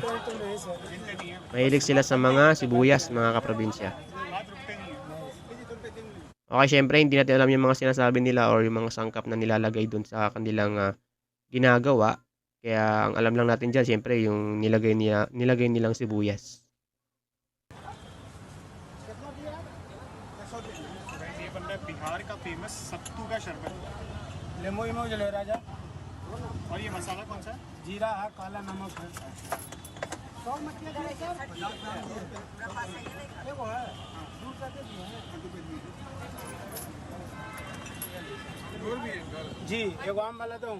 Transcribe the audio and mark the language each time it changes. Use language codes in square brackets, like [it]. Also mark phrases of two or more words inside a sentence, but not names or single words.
[tl] Mahilig sila sa mga sibuyas, mga kaprobinsya. Okay, syempre, hindi natin alam yung mga sinasabi nila or yung mga sangkap na nilalagay dun sa kanilang ginagawa. Kaya, ang alam lang natin dyan, syempre, yung nilagay nilang sibuyas. [hi] बिहार का फेमस सत्तू का शरबत लेमो इमो जो ले राजा और ये मसाला कौन सा जीरा है काला नमक है जी एगो आम वाला दो